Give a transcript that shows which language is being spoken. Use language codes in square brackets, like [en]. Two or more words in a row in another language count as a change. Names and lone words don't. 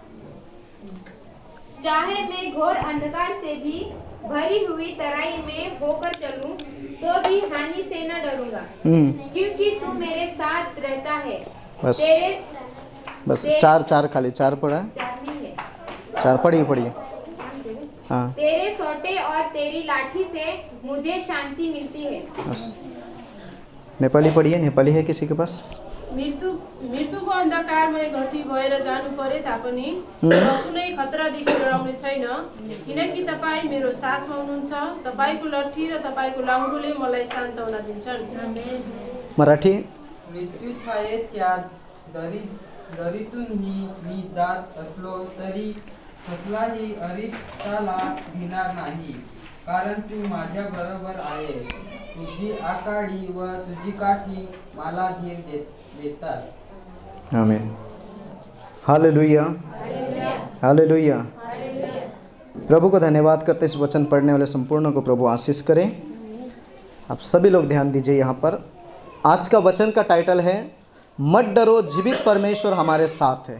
[hi] चाहे मैं घोर अंधकार से भी भरी हुई तराई में होकर चलूं, तो भी हानि से न डरूंगा, क्योंकि तू मेरे साथ रहता है। बस 4 खाली 4 पढ़ा, 4 पढ़िए। हाँ तेरे सोटे और तेरी लाठी से मुझे शांति मिलती है। बस नेपाली पढ़िए। नेपाली है किसी के पास? [ne] मृत्युको अन्धकारमय घटी भएर जानु परे तापनि कुनै खतरादेखि डराउने छैन, किनकि तपाईँ मेरो साथमा हुनुहुन्छ। तपाईँको लट्ठी र तपाईँको लाहुरोले मलाई सान्त्वना दिन्छन्। [hi] मराठी। [mr] मृत्यू छायेच्या दरीतूनही मी जात असलो तरी कसलाही अरिष्टाला भिणार नाही, कारण तू माझ्या बरोबर आहे। तुझी आकाडी व तुझी काठी मला धीर देतात। [hi] आमीन। हालेलुया, हालेलुया। प्रभु को धन्यवाद करते इस वचन पढ़ने वाले संपूर्ण को प्रभु आशीष करें। आप सभी लोग ध्यान दीजिए। यहाँ पर आज का वचन का टाइटल है मत डरो, जीवित परमेश्वर हमारे साथ है।